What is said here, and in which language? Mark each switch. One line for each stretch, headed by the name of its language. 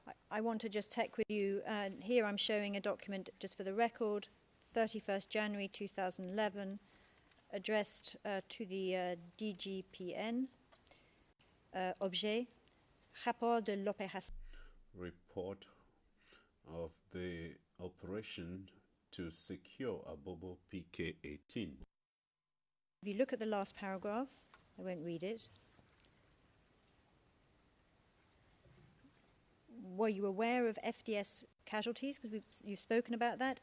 English: I want to just check with you. Here I'm showing a document, just for the record, 31st January 2011, addressed to the DGPN.
French: Objet, rapport de l'opération.
English: Report of the operation to secure Abobo PK-18. If you look at the last paragraph, I won't read it. Were you aware of FDS casualties? Because you've spoken about that.